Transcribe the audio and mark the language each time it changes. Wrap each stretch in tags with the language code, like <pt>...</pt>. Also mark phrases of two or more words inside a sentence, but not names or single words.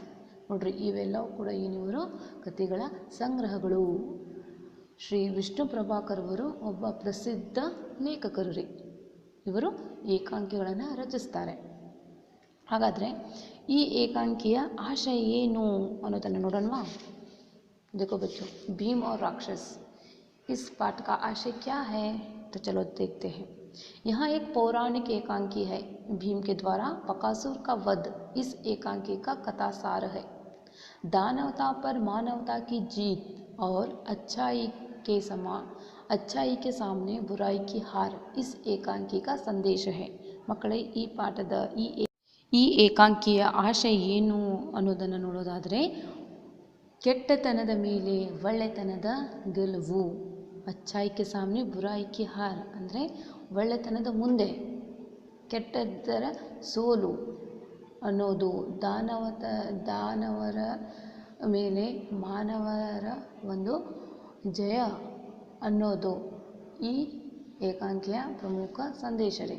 <kn>ನೋಡ್ರಿ, ಇವೆಲ್ಲವೂ ಕೂಡ ಏನಿವರು ಕಥೆಗಳ ಸಂಗ್ರಹಗಳು. ಶ್ರೀ ವಿಷ್ಣು ಪ್ರಭಾಕರ್ ಅವರು ಒಬ್ಬ ಪ್ರಸಿದ್ಧ ಲೇಖಕರು ರೀ. ಇವರು ಏಕಾಂಕಿಗಳನ್ನು ರಚಿಸ್ತಾರೆ. ಹಾಗಾದರೆ ಈ ಏಕಾಂಕಿಯ ಆಶಯ ಏನು ಅನ್ನೋದನ್ನು ನೋಡೋಣವಾ.</kn> <hi>देखो बच्चों, भीम और राक्षस, इस पाठ का आशय क्या है? तो चलो देखते हैं. यहाँ एक पौराणिक एकांकी है. भीम के द्वारा बकासुर का वध इस एकांकी का कथासार है. दानवता पर मानवता की जीत और अच्छाई के सामने बुराई की हार इस एकांकी का संदेश है.</hi> <kn>ಮಕ್ಕಳೇ, ಈ ಪಾಠದ ಈ ಏಕಾಂಕಿಯ ಆಶಯ ಏನು ಅನ್ನೋದನ್ನು ನೋಡೋದಾದರೆ ಕೆಟ್ಟತನದ ಮೇಲೆ ಒಳ್ಳೆತನದ ಗೆಲುವು,</kn> <hi>अच्छाई के सामने बुराई की हार</hi> <kn>ಅಂದರೆ ಒಳ್ಳೆತನದ ಮುಂದೆ ಕೆಟ್ಟದ್ದರ ಸೋಲು ಅನ್ನೋದು, ದಾನವರ ಮೇಲೆ ಮಾನವರ ಒಂದು ಜಯ ಅನ್ನೋದು ಈ ಏಕಾಂಕಿಯ ಪ್ರಮುಖ ಸಂದೇಶ ರೀ.</kn>